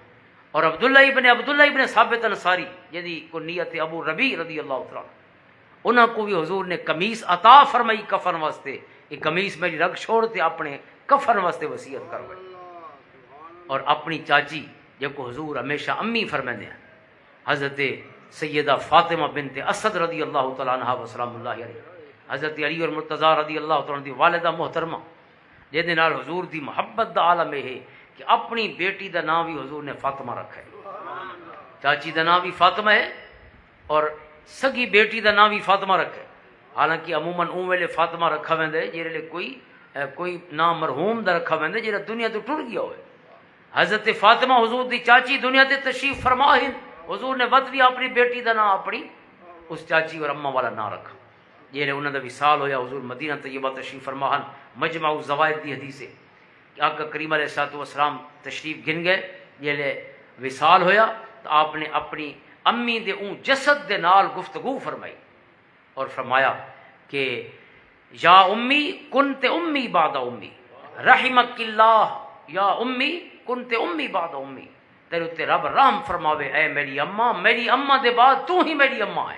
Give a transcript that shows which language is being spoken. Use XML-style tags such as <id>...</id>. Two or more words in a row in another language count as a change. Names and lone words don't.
<pa>اور عبداللہ ابن ثابت انصاری جدی کنیت ابو ربیع</pa> <ar>رضی اللہ تعالیٰ</ar> <pa>انہاں کو بھی حضور نے قمیص عطا فرمائی کفن واسطے، یہ قمیص میری رکھ چھوڑ تے اپنے کفن واسطے وصیت کروائی۔ اور اپنی چاچی جب کو حضور ہمیشہ امی فرماندے ہیں حضرت سیدہ فاطمہ بنت اسد</pa> <ar>رضی اللہ تعالیٰ عنہ وسلام اللہ علیہ،</ar> <pa>حضرت علی اور مرتضیٰ</pa> <ar>رضی اللہ تعالیٰ عنہ</ar> <pa>دی والدہ محترمہ جے دے نال حضور دی محبت دا عالم ہے کہ اپنی بیٹی دا نام بھی حضور نے فاطمہ رکھا ہے، چاچی دا نام بھی فاطمہ ہے اور سگی بیٹی دا نام بھی فاطمہ رکھا ہے۔ حالانکہ عموماً اون ویلے فاطمہ رکھا ویندے جہڑے لے کوئی نام مرحوم دا رکھا ویندے جہڑا دنیا تو ٹر گیا ہوئے۔ حضرت فاطمہ حضور دی چاچی دنیا تے تشریف فرما ہیں، حضور نے وقت بھی اپنی بیٹی دا نام اپنی اس چاچی اور اماں والا نام رکھا۔ جہڑے انہاں دا وصال ہویا حضور مدینہ طیبہ تشریف فرما ہیں، مجمع الزوائد دی حدیث ہے کہ آقا کریم</pa> <ar>علیہ الصلوۃ والسلام</ar> <pa>تشریف گن گئے، جہلے وصال ہویا تو آپ نے اپنی امی دے اون جسد دے نال گفتگو فرمائی اور فرمایا کہ</pa> <ar>یا امی کنت امی بعد امی رحمک اللہ، یا امی کنت امی بعد امی،</ar> <pa>تیرے تے رب رحم فرماوے اے میری اماں دے بعد تو ہی میری اماں ہے۔</pa>